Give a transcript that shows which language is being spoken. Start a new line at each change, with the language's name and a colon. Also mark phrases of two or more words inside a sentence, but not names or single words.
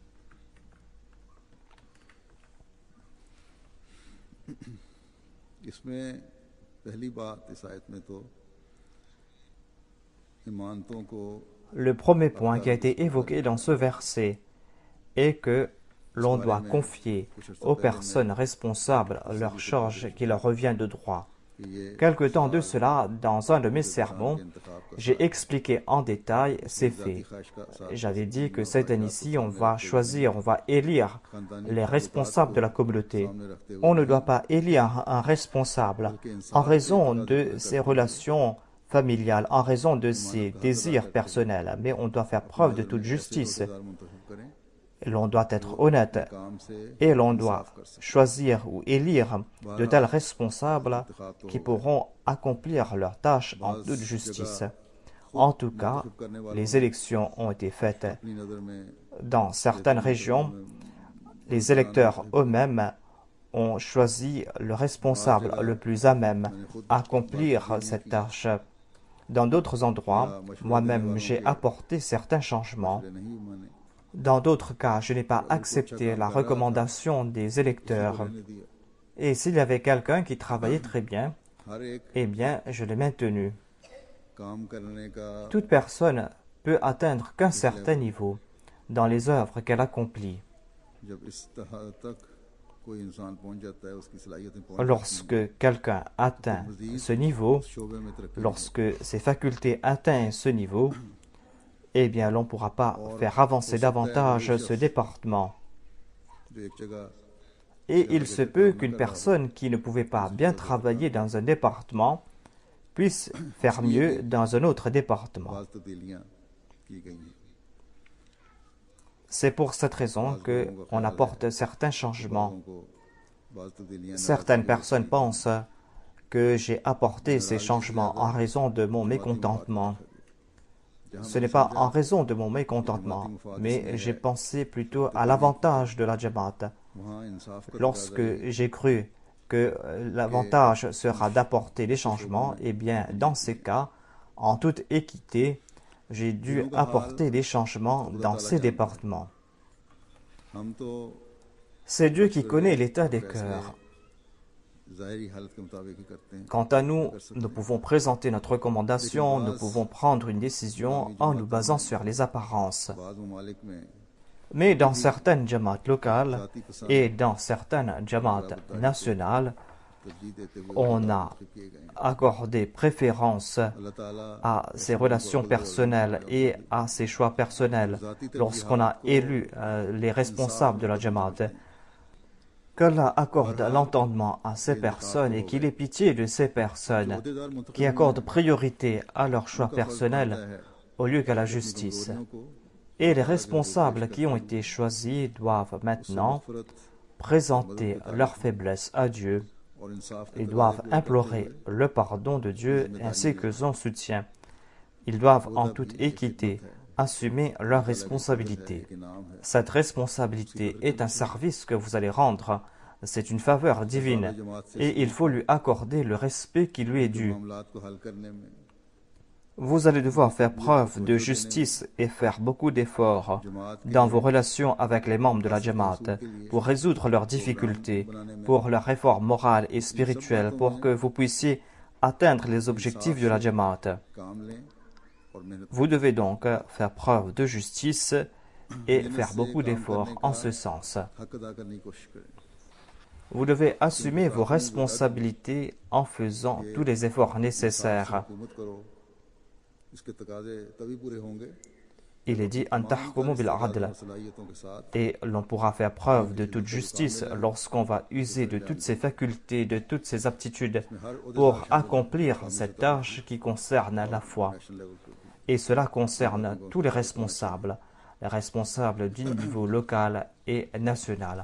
French: Le premier point qui a été évoqué dans ce verset est que l'on doit confier aux personnes responsables leurs charges qui leur revient de droit.
Urdu: کہ یہ
French: Quelque temps de cela, dans un de mes
Urdu: इंसान
French: sermons,
Urdu: کے انتخاب کا
French: j'ai expliqué en détail ces
Urdu: ज़ाती
French: faits.
Urdu: خواہش کا ساتھ
French: J'avais dit que
Urdu: और
French: cette
Urdu: خواہشات کو
French: année-ci, on
Urdu: सामने
French: va
Urdu: رکھتے ہوئے
French: choisir, on va élire
Urdu: खानदानी
French: les
Urdu: ताल्लुकात
French: responsables
Urdu: को
French: de la communauté.
Urdu: سامنے رکھتے ہوئے
French: On ne
Urdu: नहीं,
French: doit pas élire un responsable
Urdu: बल्कि
French: en
Urdu: انصاف کے
French: raison
Urdu: तकाज़े
French: de
Urdu: पूरे
French: ses
Urdu: کرتے ہوئے
French: relations familiales, en raison de
Urdu: ईमानत
French: ses
Urdu: کا حق ادا
French: désirs
Urdu: کرتے ہوئے
French: personnels, mais on doit faire
Urdu: अपनी
French: preuve de
Urdu: नज़र
French: toute
Urdu: میں ایسے
French: justice.
Urdu: روزہ دار منتخب کریں
French: L'on doit
Urdu: जो
French: être honnête
Urdu: اپنے کام سے
French: et l'on doit
Urdu: انصاف کر سکیں.
French: choisir ou élire de tels
Urdu: बहरहाल
French: responsables
Urdu: انتخاب تو
French: qui
Urdu: होगा।
French: pourront accomplir leurs tâches en
Urdu: बाज़
French: toute
Urdu: जगह
French: justice.
Urdu: खुद
French: En tout cas,
Urdu: منتخب کرنے والوں
French: les
Urdu: ने
French: élections ont été faites.
Urdu: اپنی نظر میں
French: Dans certaines régions, les électeurs eux-mêmes ont choisi le responsable le plus à même à accomplir cette tâche. Dans d'autres endroits, moi-même, j'ai apporté certains changements.
Urdu: نہیں مانے
French: Dans d'autres cas, je n'ai pas accepté la recommandation des électeurs.
Urdu: رہنے دیا.
French: Et s'il y avait quelqu'un qui travaillait très bien,
Urdu: ہر ایک
French: eh bien, je l'ai maintenu.
Urdu: کام کرنے کا
French: Toute personne peut atteindre qu'un certain niveau dans les œuvres qu'elle accomplit.
Urdu: جب اس طرح تک کوئی انسان پہنچ جاتا ہے اس کی صلاحیتیں پہنچ جاتی ہیں,
French: Lorsque quelqu'un atteint ce niveau,
Urdu: اس شعبے میں ترقی نہیں
French: lorsque ses facultés atteignent ce niveau, eh bien, l'on ne pourra pas faire avancer davantage ce département.
Urdu: جو ایک جگہ
French: Et il se peut qu'une personne qui ne pouvait pas bien travailler dans un département puisse faire mieux dans un autre département.
Urdu: بعض تبدیلیاں کی گئی ہیں.
French: C'est pour cette raison qu'on apporte certains changements.
Urdu: بعضوں کو بعض تبدیلیاں
French: Certaines personnes pensent que j'ai apporté ces changements en raison de mon mécontentement. Ce n'est pas en raison de mon mécontentement, mais j'ai pensé plutôt à l'avantage de la Jamaat.
Urdu: وہاں انصاف کا
French: Lorsque j'ai cru que l'avantage sera d'apporter des changements, eh bien, dans ces cas, en toute équité, j'ai dû apporter des changements dans ces départements.
Urdu: ہم تو
French: C'est Dieu qui connaît l'état des cœurs.
Urdu: ظاہری حالت کے مطابق ہی کرتے ہیں.
French: Quant à nous, nous pouvons présenter notre recommandation, nous pouvons prendre une décision en nous basant sur les apparences.
Urdu: بعض ممالک میں
French: Mais dans certaines jamaats locales et dans certaines jamaats nationales,
Urdu: ترجیح دیتے ہوئے
French: on a
Urdu: کیے گئے ہیں.
French: accordé préférence
Urdu: اللہ تعالیٰ
French: à ses relations personnelles et à ses choix personnels lorsqu'on a élu les responsables de la Jamaat. Qu'Allah accorde l'entendement à ces personnes et qu'il ait pitié de ces personnes
Urdu: عہدیدار منتخب
French: qui accordent priorité à leurs choix personnels au lieu qu'à la justice.
Urdu: को
French: Et les responsables qui ont été choisis doivent maintenant présenter leurs faiblesses à Dieu.
Urdu: اور انصاف کے
French: Ils doivent implorer le pardon de Dieu ainsi que son soutien. Ils doivent en toute équité assumer leurs responsabilités.
Urdu: کے نام ہے.
French: Cette responsabilité est un service que vous allez rendre. C'est une faveur divine et il faut lui accorder le respect qui lui est dû.
Urdu: معاملات کو حل کرنے میں
French: Vous allez devoir faire preuve de justice et faire beaucoup d'efforts dans vos relations avec les membres de la Jamaat pour résoudre leurs difficultés, pour leurs réformes morales et spirituelles, pour que vous puissiez atteindre les objectifs de la Jamaat.
Urdu: کام لیں اور محنت
French: Vous devez donc faire preuve de justice et faire beaucoup d'efforts en ce sens.
Urdu: حق ادا کرنے کی کوشش کریں.
French: Vous devez assumer vos responsabilités en faisant tous les efforts nécessaires.
Urdu: حکومت کرو، اس کے تقاضے تبھی پورے ہوں گے
French: Il est dit
Arabic: "أن تحكموا بالعدل",
Urdu: صلاحیتوں کے ساتھ
French: et l'on pourra faire preuve de toute justice lorsqu'on va user de toutes ses facultés, de toutes ses aptitudes pour accomplir cette tâche qui concerne la foi.
English: national level
Urdu: پہ بھی.
French: Et cela concerne tous les responsables du niveau local et national.